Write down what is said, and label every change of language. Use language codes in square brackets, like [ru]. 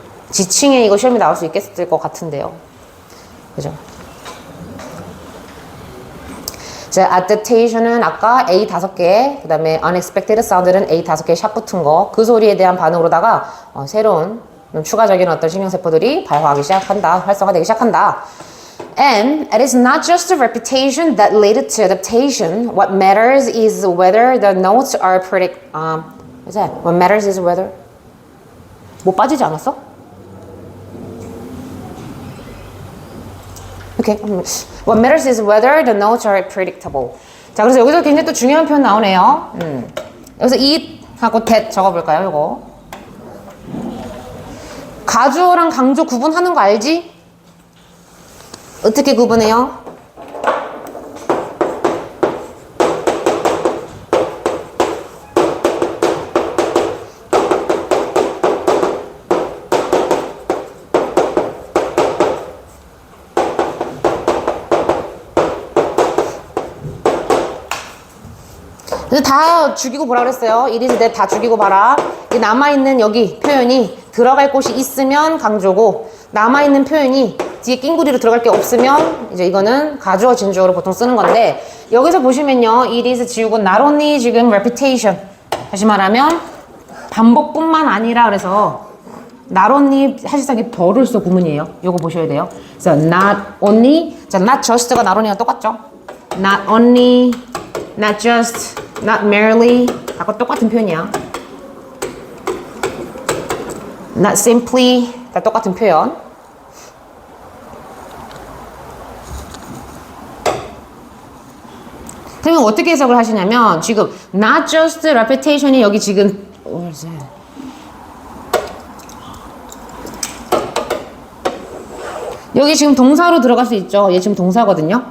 [ko] 지칭에 이거 시험에 나올 수 있겠을 것 같은데요. 그죠? 자, adaptation은 아까 A 5개, 그 다음에 unexpected sound는 A 5개 샵 붙은 거, 그 소리에 대한 반응으로다가 새로운 추가적인 어떤 신경세포들이 발화하기 시작한다, 활성화되기 시작한다. [en] And it is not just the repetition that led to adaptation. What matters is whether the notes are what's that? What matters is whether. [ko] 뭐 빠지지 않았어? [en] Okay. What matters is whether the notes are predictable. [ko] 자, 그래서 여기서 굉장히 또 중요한 표현 나오네요. 여기서 it 하고 that 적어볼까요, 이거? 가주어랑 강조 구분하는 거 알지? 어떻게 구분해요? 다 죽이고 보라 그랬어요. it is that 다 죽이고 봐라. 이 남아있는 여기 표현이 들어갈 곳이 있으면 강조고, 남아있는 표현이 뒤에 낑구리로 들어갈 게 없으면 이제 이거는 가주어 진주어로 보통 쓰는 건데, 여기서 보시면요, it is 지우고 not only 지금 repetition, 다시 말하면 반복뿐만 아니라, 그래서 not only 사실상 이게 벌을써 구문이에요. 요거 보셔야 돼요. 그래서 not only, 자, not just가 not only랑 똑같죠. not only, not just, not merely, 아까 똑같은 표현이야. not simply, 다 똑같은 표현. 그러면 어떻게 해석을 하시냐면, 지금 [en] not just repetition [ko] 이 여기 지금 여기 지금 동사로 들어갈 수 있죠. 얘 지금 동사거든요.